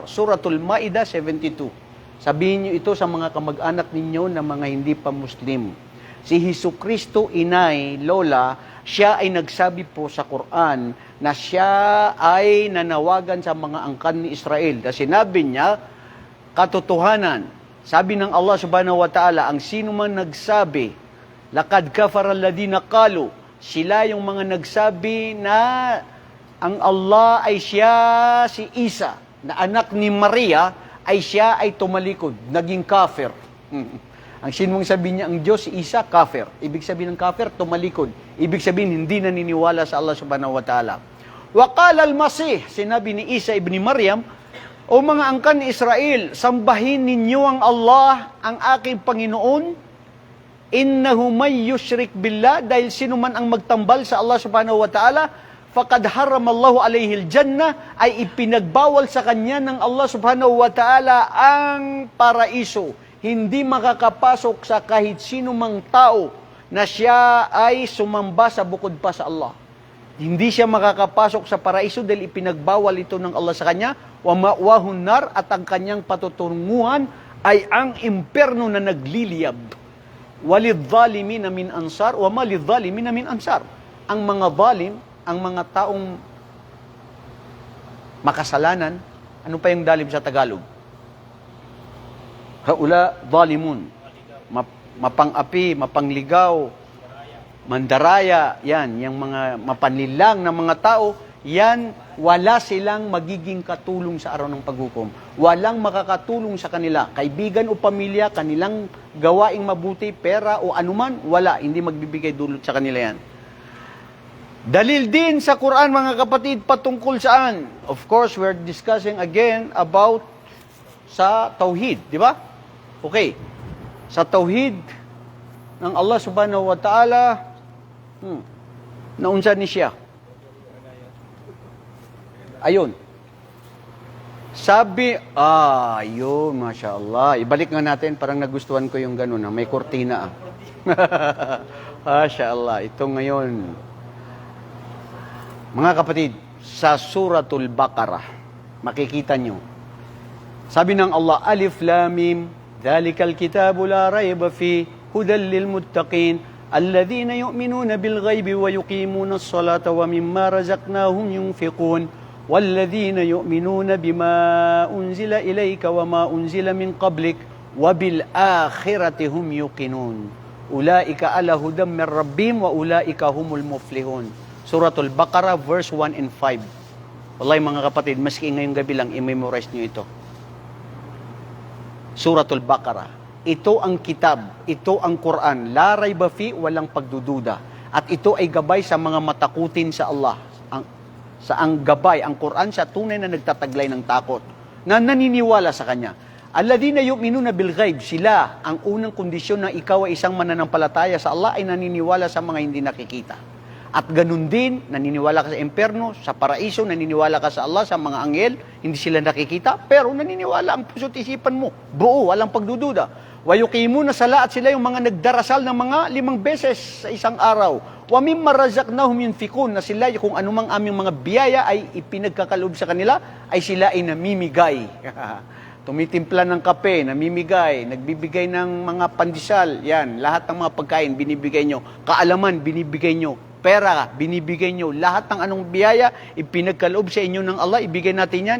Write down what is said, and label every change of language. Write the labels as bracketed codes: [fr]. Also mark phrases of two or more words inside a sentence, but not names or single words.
[tl] Suratul Maidah 72. Sabihin niyo ito sa mga kamag-anak ninyo na mga hindi pa Muslim. Si Hesukristo, inay, lola, siya ay nagsabi po sa Quran na siya ay nanawagan sa mga angkan ni Israel. Kasi sinabi niya, katotohanan, sabi ng Allah [ar] سبحانه وتعالى, [tl] ang sino man nagsabi, [ar] لقد كفر الذين قالوا, [tl] sila yung mga nagsabi na ang Allah ay siya, si Isa, na anak ni Maria, ay siya ay tumalikod, naging kafir. Ang sinmong sabihin niya, ang Diyos, si Isa, kafir. Ibig sabihin ng kafir, tumalikod. Ibig sabihin, hindi naniniwala sa Allah [ar] سبحانه وتعالى. وقال المسيح, [tl] sinabi ni Isa ibn Maryam, o mga angkan ni Israel, sambahin ninyo ang Allah, ang aking Panginoon, [ar] إنه من يشرك بالله, [tl] dahil sino man ang magtambal sa Allah [ar] سبحانه وتعالى, فقد حرم الله عليه الجنة, [tl] ay ipinagbawal sa kanya ng Allah [ar] سبحانه وتعالى [tl] ang paraiso. Hindi makakapasok sa kahit sino mang tao na siya ay sumamba sa bukod pa sa Allah. Hindi siya makakapasok sa paraiso dahil ipinagbawal ito ng Allah sa kanya, [ar] ومأواه النار, [tl] at ang kanyang patutunguhan ay ang imperno na nagliliyab. [ar] وللظالمين من أنصار وما للظالمين من أنصار. [tl] Ang mga zalim, ang mga taong makasalanan, ano pa yung dalim sa Tagalog? [ar] هؤلاء ظالمون. [tl] Mapang-api, mapangligaw, mandaraya, yan, yung mga mapanlilang na mga tao, yan, wala silang magiging katulong sa araw ng paghukom. Walang makakatulong sa kanila. Kaibigan o pamilya, kanilang gawaing mabuti, pera o anuman, wala. Hindi magbibigay dulot sa kanila yan. Dalil din sa Quran, mga kapatid, patungkol saan? [en] Of course, we're discussing again about [tl] sa Tauhid, di ba? Okay. Sa Tauhid ng Allah [ar] سبحانه وتعالى, [ceb] naunsa ni siya? [tl] Ayun. Sabi, ayun, [ar] ما شاء الله. [tl] Ibalik nga natin, parang nagustuhan ko yung ganun, may kortina. [ar] ما شاء الله. [tl] Ito ngayon. Mga kapatid, sa Suratul Baqarah, makikita nyo. Sabi ng Allah, [ar] الم، ذلك الكتاب لا ريب فيه، هدى للمتقين، الذين يؤمنون بالغيب ويقيمون الصلاة ومما رزقناهم ينفقون. وَالَّذِينَ يُؤْمِنُونَ بِمَا أُنْزِلَ إِلَيْكَ وَمَا أُنْزِلَ مِنْ قَبْلِكَ وَبِالْآخِرَةِ هُمْ يُوقِنُونَ أُولَئِكَ عَلَى هُدًى مِنْ رَبِّهِمْ وَأُولَئِكَ هُمُ الْمُفْلِحُونَ. [tl] Suratul Baqarah, [en] verse 1 and 5. [tl] Wallahi mga kapatid, maski ngayong gabi lang, i-memorize nyo ito. Suratul Baqarah. Ito ang kitab, ito ang Quran. [ar] لا ريب فيه, [tl] walang pagdududa. At ito ay gabay sa mga matakutin sa Allah. Ang gabay, ang Quran, sa tunay na nagtataglay ng takot, na naniniwala sa Kanya. [ar] الذين يؤمنون بالغيب, [tl] sila, ang unang kondisyon na ikaw ay isang mananampalataya sa Allah ay naniniwala sa mga hindi nakikita. At ganun din, naniniwala ka sa imperno, sa paraiso, naniniwala ka sa Allah, sa mga anghel, hindi sila nakikita, pero naniniwala ang puso't isipan mo. Buo, walang pagdududa. [ar] ويقيمون الصلاة, [tl] at sila yung mga nagdarasal ng mga 5 beses sa isang araw. [ar] ومما رزقناهم ينفقون, [tl] na sila kung anumang aming mga biyaya ay ipinagkakaloob sa kanila, ay sila ay namimigay. Tumitimpla ng kape, namimigay, nagbibigay ng mga pandesal, yan, lahat ng mga pagkain binibigay nyo, kaalaman binibigay nyo, pera binibigay nyo, lahat ng anong biyaya ipinagkaloob sa inyo ng Allah, ibigay natin yan.